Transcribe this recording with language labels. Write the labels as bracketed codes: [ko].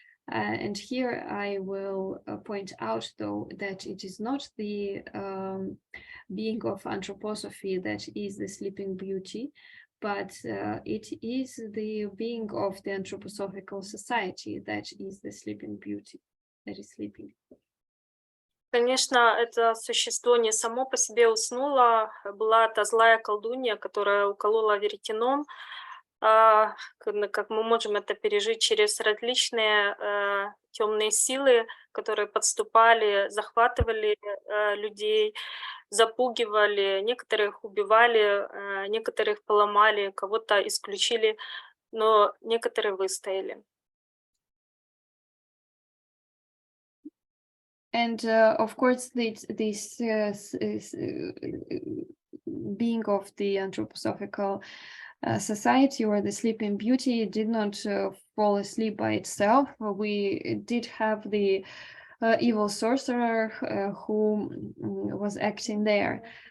[en] And here I will point out, though, that it is not the being of anthroposophy that is the Sleeping Beauty, but it is the being of the anthroposophical society that is the Sleeping Beauty, that is sleeping. [ru] Конечно, это существо не само по себе уснуло. Была та злая колдунья, которая уколола веретеном. Как мы можем это пережить через различные темные силы, которые подступали, захватывали людей, запугивали, некоторых убивали, некоторых поломали, кого-то исключили, но некоторые выстояли. [en] And of course, this being of the anthroposophical society or the Sleeping Beauty did not fall asleep by itself. We did have the evil sorcerer who was acting there.